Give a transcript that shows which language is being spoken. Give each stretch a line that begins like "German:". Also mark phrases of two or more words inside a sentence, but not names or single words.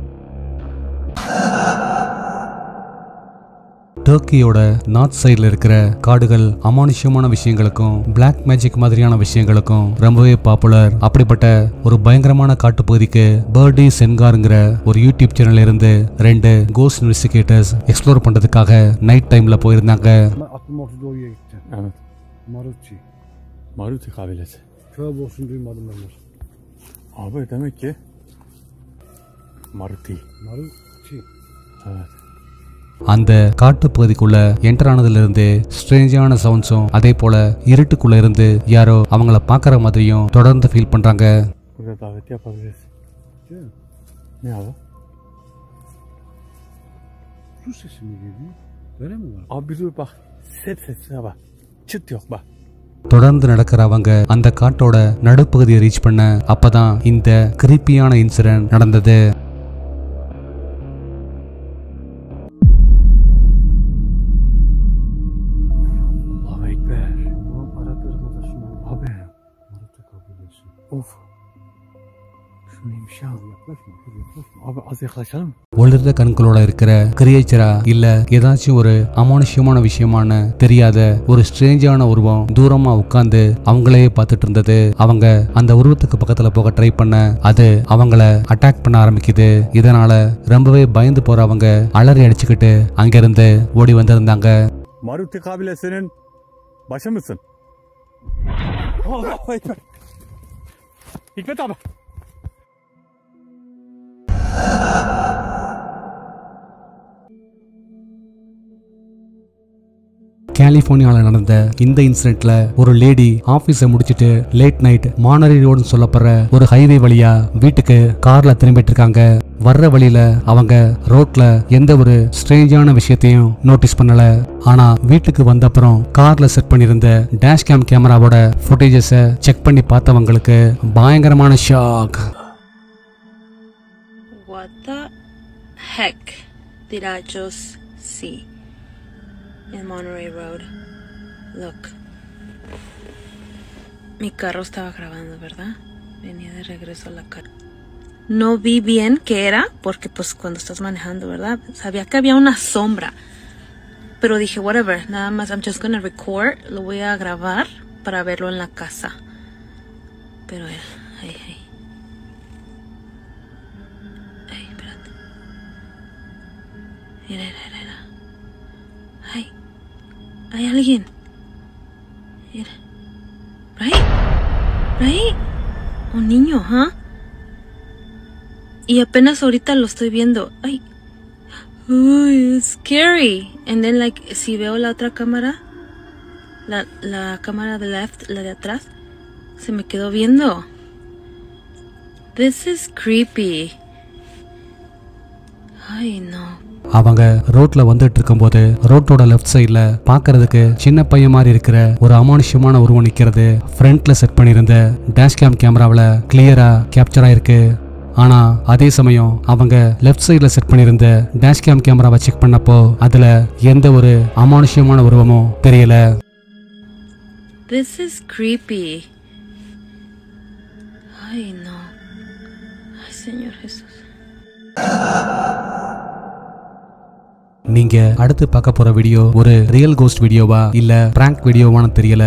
Tamil: டர்க்கியோட
English: north side
Tamil: இருக்கிற காடுகள் அமானுஷ்யமான விஷயங்களுக்கும்
English: black magic
Tamil: மாதிரியான விஷயங்களுக்கும் ரொம்பவே பாப்புலர். அப்படிப்பட்ட ஒரு பயங்கரமான காட்டுப்பகுதிக்கு பர்டி சென்கார்ங்கிற ஒரு யூடியூப் சேனல்ல இருந்து 2
English: ghost investigators explore
Tamil: பண்றதுக்காக
English: night time
Tamil: போயிருந்தாங்க.
Turkish: Aklıma doğuya gitti. Evet. Maruti. Maruti kabilesi. Tövbe olsun duymadım ben bunu. Abi demek ki Maruti. Maruti. Evet.
Tamil: அந்த காட்டுப்பகுதிக்குள்ள என்டர் ஆனதுல இருந்து
English: strange sounds
Tamil: அதே போல இருட்டுக்குள்ள இருந்து யாரோ அவங்கள பாக்குற மாதிரியும் தொடர்ந்து ஃபீல் பண்றாங்க.
Turkish: Burada davet yapabiliriz. Değil mi? Ne abi? Su sesi mi geliyor? Öyle mi var? Abi dur bak. Sesine bak. Çıt yok bak.
Tamil: தொடர்ந்து நடக்கிறவங்க அந்த காட்டோட நடுப்பகுதியை ரீச் பண்ண அப்பதான் இந்த
English: creepy incident
Tamil: நடந்தது.
Arabic: الله أكبر.
Turkish: Tamam Arap arkadaşım. Abi. Maruti kabilesi. Of. Şu neymiş ya? Yaklaşma, dur yaklaşma. Abi az yaklaşalım.
Tamil: ஒளிர்ந்த கண்களோட இருக்கிற கிரியேச்சரா இல்ல ஏதாச்சும் ஒரு அமானுஷ்யமான விஷயமான தெரியாத ஒரு ஸ்ட்ரேஞ்சான உருவம் தூரமா உட்கார்ந்து அவங்களையே பார்த்துட்டு இருந்தது. அவங்க அந்த உருவத்துக்கு பக்கத்துல போக ட்ரை பண்ண அது அவங்கள அட்டாக் பண்ண ஆரம்பிக்குது. இதனால ரொம்பவே பயந்து போறவங்க அலறி அடிச்சுக்கிட்டு அங்கிருந்து ஓடி வந்திருந்தாங்க.
Turkish: Maruti kabilesinin başı mısın?
Arabic: الله أكبر.
Turkish: Hikmet abi.
Tamil: கலிபோர்னியால நடந்த இந்த இன்சிடென்ட்ல ஒரு
English: lady office
Tamil: முடிச்சிட்டு
English: late night
Tamil: மானரி ரோடுன்னு சொல்லப்படுற ஒரு ஹைவே வழியா வீட்டுக்கு கார்ல திரும்பிட்டு இருக்காங்க. வர்ற வழியில அவங்க ரோட்ல எந்த ஒரு ஸ்ட்ரேஞ்சான விஷயத்தையும் நோட்டீஸ் பண்ணல. ஆனா வீட்டுக்கு வந்த அப்புறம் கார்ல செட் பண்ணிருந்த
English: dash camera footages
Tamil: செக் பண்ணி பார்த்தவங்களுக்கு பயங்கரமான ஷாக்.
English: What the heck did I just see in Monterey Road? Look.
Spanish: Mi carro estaba grabando, ¿verdad? Venía de regreso a la casa. No vi bien qué era, porque pues cuando estás manejando, ¿verdad? Sabía que había una sombra. Pero dije, whatever, nada más,
English: I'm just gonna record,
Spanish: lo voy a grabar para verlo en la casa. Pero era, ay. Ay, espérate. Mira. Ay, hay alguien. Mira. Right? Un niño, ¿ah? Y apenas ahorita lo estoy viendo. Ay. Uy,
English: it's scary. And then like,
Spanish: si veo la otra cámara, la cámara de left, la de atrás, se me quedó viendo.
English: This is creepy.
Spanish: Ay, no.
Tamil: அவங்க ரோட்ல வந்துட்டு இருக்கும்போது ரோட்டோட
English: left side
Tamil: பாக்குறதுக்கு சின்ன பையன் மாதிரி இருக்கிற ஒரு அமானுஷ்யமான உருவம் நிக்கிறது ஃப்ரண்ட்ல செட் பண்ணிருந்த
English: dash camera clearly capture
Tamil: ஆயிருக்கு. ஆனா அதே சமயம் அவங்க
English: left side
Tamil: செட் பண்ணிருந்த
English: dash camera
Tamil: செக் பண்ணப்போ அதுல எந்த ஒரு அமானுஷ்யமான உருவமும் தெரியல.
English: This is creepy.
Spanish: Ay, no. Ay, Señor Jesús.
Tamil: நீங்க அடுத்து பார்க்க போற வீடியோ ஒரு
English: real ghost video
Tamil: இல்ல
English: prank video
Tamil: தெரியல.